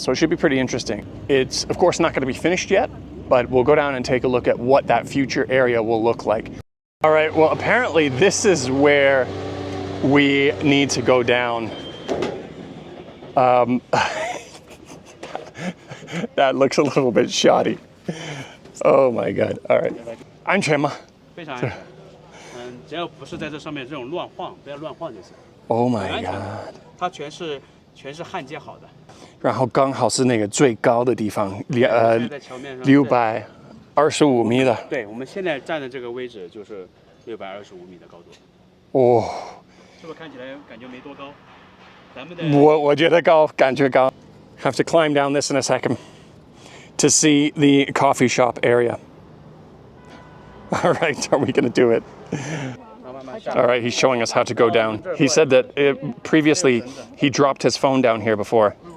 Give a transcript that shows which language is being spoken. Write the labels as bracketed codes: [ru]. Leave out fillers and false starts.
[en] So it should be pretty interesting. It's, of course, not going to be finished yet, but we'll go down and take a look at what that future area will look like. All right, well, apparently this is where we need to go down. That looks a little bit shoddy. Oh my God. All right. [zh] 安全吗？非常安全。只要不是在这上面这种乱晃，不要乱晃就行。 [en] Oh my God！ [zh] 它全是焊接好的。然后刚好是那个最高的地方在桥面上，625米的。对，我们现在站的这个位置就是625米的高度。哦，是不是看起来感觉没多高？咱们的我觉得高，感觉高。 [en] Have to climb down this in a second to see the coffee shop area. All right, are we going to do it? All right, he's showing us how to go down. He said that previously he dropped his phone down here before.